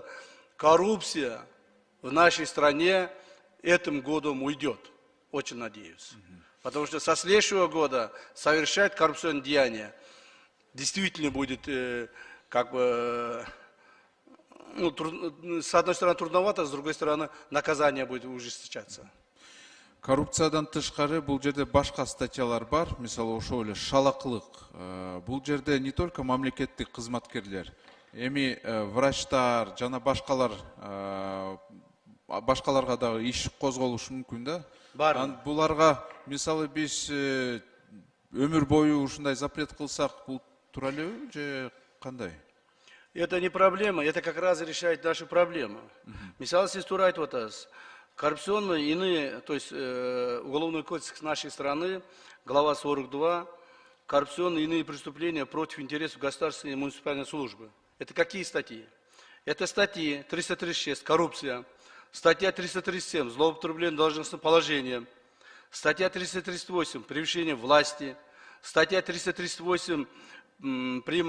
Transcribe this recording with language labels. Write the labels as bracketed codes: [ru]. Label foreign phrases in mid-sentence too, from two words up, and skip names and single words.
[ru] Коррупция в нашей стране этим годом уйдет. Очень надеюсь. Потому что со следующего года совершать коррупционные деяния действительно будет как бы, ну, с одной стороны трудновато, с другой стороны наказание будет ужесточаться. [ky] Коррупциядан тышкары бул жерде башка статьялар бар, мисалы ошол эле шалакылык. Бул жерде [ru] не только [ky] мамлекеттик кызматкерлер, эми врачтар жана башкаларга дагы иш козголушу мүмкүн да. Буларга мисалы биз өмүр бою ушундай запрет кылсак бул туура элеби же кандай? [ru] Это не проблема, это как раз решает нашу проблему. [ky] Мисалы сиз туура айтып атасыз. [ru] Коррупционные иные, то есть уголовный кодекс нашей страны, глава 42, коррупционные иные преступления против интересов государственной и муниципальной службы. Это какие статьи? Это статьи 336, коррупция, статья 337, злоупотребление должностным положением, статья 338, превышение власти, статья 338, прим.